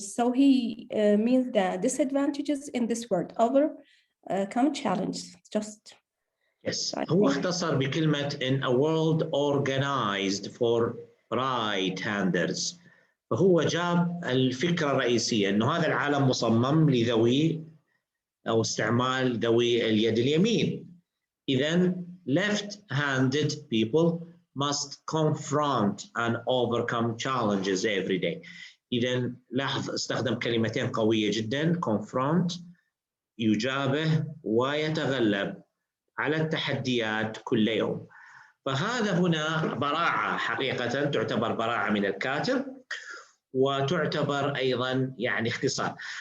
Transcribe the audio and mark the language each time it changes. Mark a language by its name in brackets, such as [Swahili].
[English] So he means the disadvantages in this word, overcome challenge. Just yes. [Arabic] هو اختصر بكلمة [English] in a world organized for right-handers. [Arabic] فهو جاب الفكرة الرئيسية إنه هذا العالم مصمم لذوي أو استعمال ذوي اليد اليمين. [English] إذن left-handed people must confront and overcome challenges every day. [Arabic] إذن لاحظ استخدم كلمتين قوية جدا، confront يجابه ويتغلب على التحديات كل يوم. فهذا هنا براعة حقيقة، تعتبر براعة من الكاتب، وتعتبر أيضا يعني اختصار.